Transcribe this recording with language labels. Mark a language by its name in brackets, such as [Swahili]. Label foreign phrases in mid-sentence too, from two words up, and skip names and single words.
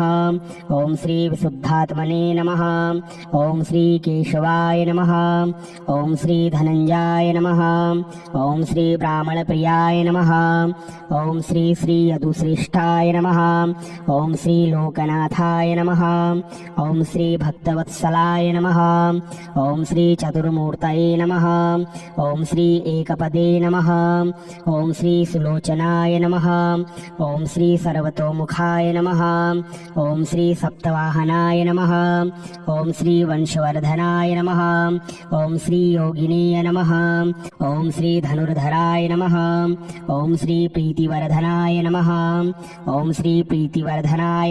[Sanskrit] ओम श्री विशुद्धात्मने नमः। ओम श्री केशवाय नमः। ओम श्री धनंजयाय नमः। ओम श्री ब्राह्मणप्रियाय नमः। ओम श्री श्री यदुश्रेष्ठाय नमः। ओम श्री लोकनाथाय नमः। ఓం శ్రీ భక్తవత్సలాయ నమః ఓం శ్రీ చతుర్మూర్తయే నమః ఓం శ్రీ ఏకపదే నమః ఓం శ్రీ సులోచనాయ నమః ఓం శ్రీ సర్వతోముఖాయ నమః ఓం శ్రీ సప్తవాహనాయ నమః ఓం శ్రీ వంశవర్ధనాయ నమః ఓం శ్రీ యోగినీయ నమః ఓం శ్రీ ధనుర్ధరాయ నమః ఓం శ్రీ ప్రీతివర్ధనాయ నమః ఓం శ్రీ ప్రీతివర్ధనాయ